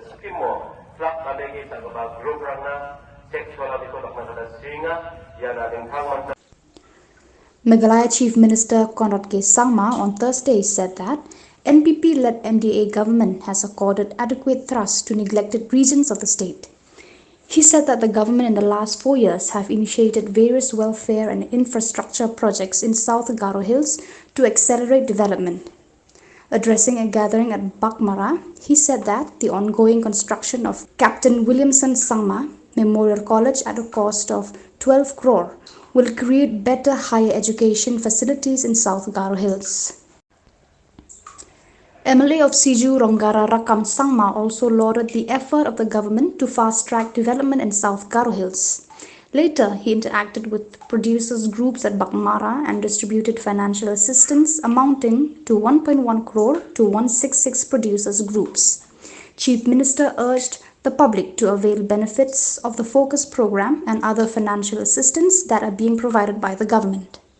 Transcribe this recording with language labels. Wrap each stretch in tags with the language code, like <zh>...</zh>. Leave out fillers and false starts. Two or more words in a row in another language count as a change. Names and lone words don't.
<grt>mo flak kalegi sa group ranga sexual abito bakna singa yana dengkang.</grt> <en>Meghalaya Chief Minister Govt K. Sangma on Thursday said that NPP-led MDA government has accorded adequate thrust to neglected regions of the state. He said that the government in the last 4 years have initiated various welfare and infrastructure projects in South Garo Hills to accelerate development. Addressing a gathering at Bakmara, he said that the ongoing construction of Captain Williamson Sangma Memorial College at a cost of 12 crore will create better higher education facilities in South Garo Hills. MLA of Siju Rongara Rakam Sangma also lauded the effort of the government to fast-track development in South Garo Hills. Later, he interacted with producers groups at Bakmara and distributed financial assistance amounting to 1.1 crore to 166 producers groups. Chief Minister urged the public to avail benefits of the Focus program and other financial assistance that are being provided by the government.</en>